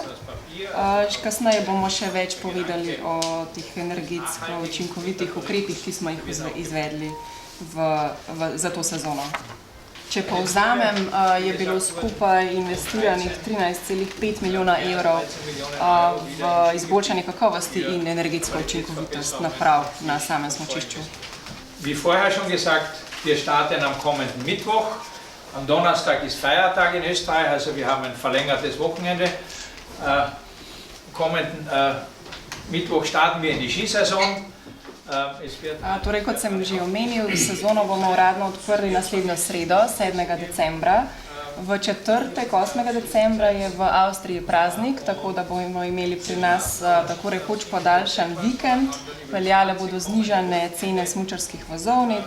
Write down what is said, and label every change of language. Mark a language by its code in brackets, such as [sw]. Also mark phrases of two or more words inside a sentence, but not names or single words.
[sl] Kasneje bomo še več povedali o teh energetsko učinkovitih ukrepih, ki smo jih izvedli za to sezono. Če povzamem, je bilo skupaj investiranih 13,5 milijona evrov v izboljšanje kakovosti in energetsko učinkovitost naprav na samem smučišču. [de] Wie vorher schon gesagt, wir starten am kommenden Mittwoch. Am Donnerstag ist Feiertag in Österreich, also wir haben ein verlängertes Wochenende. Kommenden Mittwoch starten wir in die Skisaison. [sl] Torej, kot sem že omenil, sezono bomo uradno odprli naslednjo sredo, 7. decembra. V četrtek, 8. decembra, je v Avstriji praznik, tako da bomo imeli pri nas tako rekoč podaljšan vikend. Veljale bodo znižane cene smučarskih vozovnic.